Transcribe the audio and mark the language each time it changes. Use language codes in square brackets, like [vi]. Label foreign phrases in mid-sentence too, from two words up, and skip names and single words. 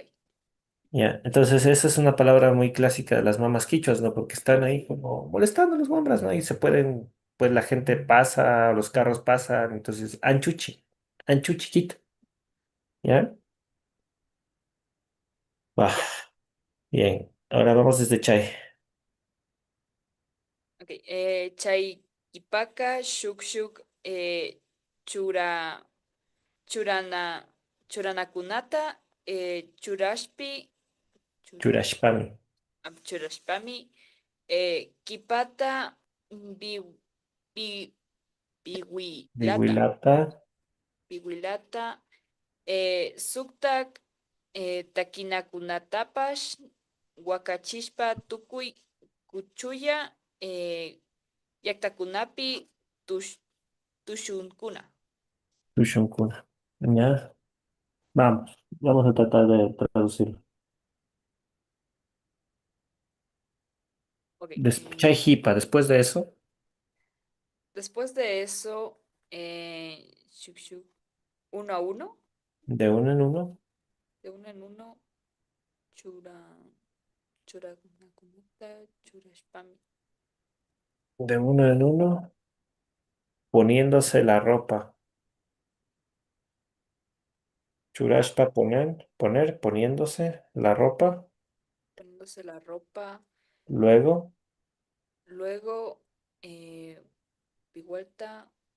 [es] Ya, entonces esa es una palabra muy clásica de las mamás quichuas, ¿no? Porque están ahí como molestando a los hombres, ¿no? Y se pueden, pues la gente pasa, los carros pasan, entonces, anchuchi, quita, ¿ya? Ah, Ya, bien, ahora vamos desde Chay. ok. [qu] Chayquipaca, Shuk, Chura, Churana, Churanakunata, Churashpi, Chura, Churashpami, Churashpami, Kipata, Bi, Bi, Bihuilata, Viguilata, Bihuilata, Suktak, Takinakunatapash, Huacachishpa, Tukuy, Kuchuya, Yaktakunapi, Tushunkuna. Tushunkuna. [es] Ya, vamos a tratar de traducirlo. Ok. [qu] Chay Jipa, [es] después de eso, Después de eso, [qu] shuk, shuk, [es] uno a uno, de uno en uno, de uno en uno, [qu] chura, churakunakunata, churashpami. [es] de uno en uno, poniéndose la ropa. Churashpa poner, poniéndose la ropa. poniéndose la ropa. Luego, Luego, eh, vuelta,